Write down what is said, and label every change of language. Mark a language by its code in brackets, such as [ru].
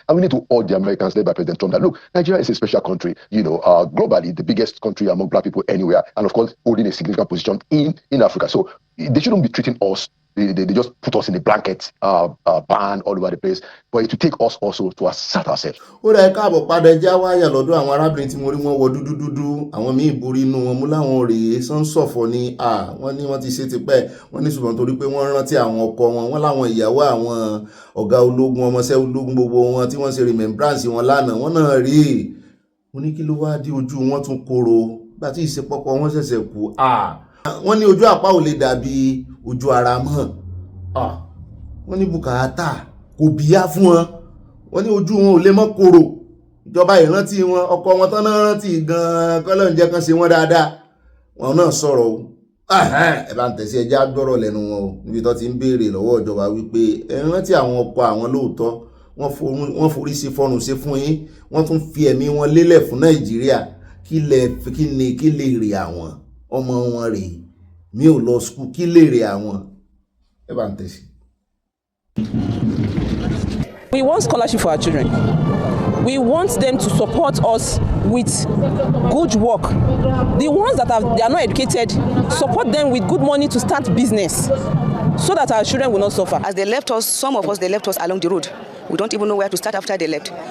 [en] And we need to urge the Americans led by President Trump that, look, Nigeria is a special country, globally, the biggest country among black people anywhere, and of course, holding a significant position in Africa. So they shouldn't be treating us. They just put us in a blanket ban all over the place. But it will take us also to assert ourselves. [yo] Ó rẹ̀ káàbọ̀ padà ẹja wáyà lọ́dọ̀ àwọn arábìnrin tí mo rí wọn wọ dúdú àwọn míì borí inú wọn mú láwọn rèé sọ́nsọ̀fọ̀ ni wọ́n ní wọ́n ti ṣe tipẹ́ wọ́n ní ṣùgbọ́n torí pé wọ́n rántí àwọn ọkọ wọn wọ́n láwọn ìyàwó àwọn ọ̀gá ológun ọmọọṣẹ́ ológun gbogbo wọn tí wọ́n ṣe remembrance wọn lánàá wọ́n náà rí mo ní kí ló wá dé ojú wọn tún kóró gbà tí ìṣepọ̀pọ̀ wọn ṣẹ̀ṣẹ̀ kú wọ́n ní ojú àpá ò lè dàbí ojú ara mọ́ wọ́n ní bùkátà kò bíyá fún wọn wọ́n ní ojú wọn ò lè mọ́ kóró ìjọba ìrántí wọn ọkọ wọn tán náà rántí gan-an kọ́lọ́ ń jẹ́ kan ṣe wọ́n dáadáa wọn náà sọ̀rọ̀ o ẹ bá ń tẹ̀sí ẹja gbọ́rọ̀ lẹ́nu wọn o níbi tó ti ń béèrè lọ́wọ́ ìjọba wípé ẹ rántí àwọn ọkọ àwọn lóòótọ́ wọ́n forí sí fọ́rùn ṣe fún yín wọ́n tún fi ẹ̀mí wọn lélẹ̀ fún Nàìjíríà kí lè rè àwọn ọmọ wọn rè mi ò lọ skul kí lè rè àwọn ẹ bá ń tẹ̀sí. [en] We want scholarship for our children. We want them to support us with good work. The ones that they are not educated, support them with good money to start business so that our children will not suffer. As they left us, some of us, they left us along the road. We don't even know where to start after they left.